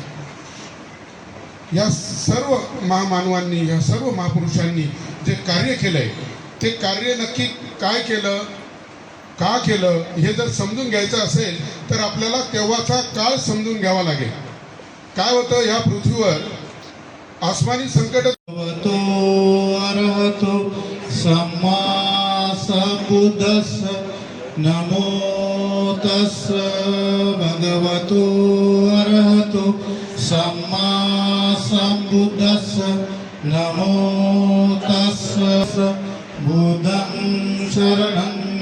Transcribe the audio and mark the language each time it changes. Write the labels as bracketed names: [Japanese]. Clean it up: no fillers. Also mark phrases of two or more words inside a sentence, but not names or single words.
[Marathi] या सर्व महामानवांनी, या सर्व महापुरुषांनी जे कार्य केलंय ते कार्य नक्की काय केलं, का केलं हे जर समजून घ्यायचं असेल तर आपल्याला तेव्हाचा काळ समजून घ्यावा लागेल। काय होतं या पृथ्वीवर आसमानी संकट [Pali] अरहतो सम्मा संबुद्धस्स नमो तस्स भगवतो अरहतो सम्मा बुद्धस्य नमो तस्य बुद्धं शरणं